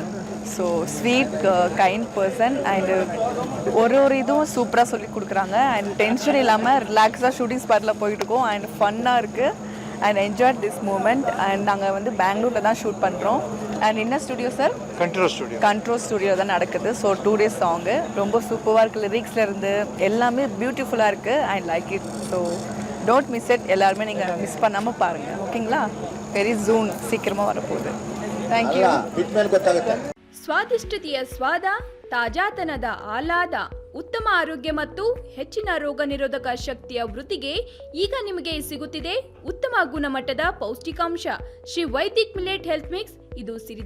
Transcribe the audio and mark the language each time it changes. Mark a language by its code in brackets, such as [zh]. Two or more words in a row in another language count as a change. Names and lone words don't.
[en] so sweet kind person and [ta] ஒரு இதுவும் சூப்பராக சொல்லி கொடுக்குறாங்க [en] and tension [ta] இல்லாமல் ரிலாக்ஸாக [en] shooting spottil [ta] போயிட்டுருக்கோம் [en] and funnaga [ta] இருக்குது [en] and enjoy this moment. [ta] அண்ட் நாங்கள் வந்து பெங்களூரில் தான் ஷூட் பண்ணுறோம். அண்ட் என்ன ஸ்டுடியோ சார்? கண்ட்ரோல் ஸ்டுடியோ தான் நடக்குது. ஸோ 2 days சாங்கு ரொம்ப சூப்பராக இருக்குது. லிரிக்ஸில் இருந்து எல்லாமே பியூட்டிஃபுல்லாக இருக்குது. [en] I like it. So don't miss it. [ta] எல்லாருமே நீங்கள் மிஸ் பண்ணாமல் பாருங்கள். ஓகேங்களா? [en] very June [ta] சீக்கிரமாக வரப்போகுது. தேங்க்யூ. [kn] ಸ್ವಾದಿಷ್ಟತೆಯ ಸ್ವಾದ, ತಾಜಾತನದ ಆಹ್ಲಾದ, ಉತ್ತಮ ಆರೋಗ್ಯ ಮತ್ತು ಹೆಚ್ಚಿನ ರೋಗ ನಿರೋಧಕ ಶಕ್ತಿಯ ವೃದ್ಧಿಗೆ ಈಗ ನಿಮಗೆ ಸಿಗುತ್ತಿದೆ ಉತ್ತಮ ಗುಣಮಟ್ಟದ ಪೌಷ್ಟಿಕಾಂಶ ಶ್ರೀ ವೈದಿಕ್ ಮಿಲೆಟ್ ಹೆಲ್ತ್ ಮಿಕ್ಸ್.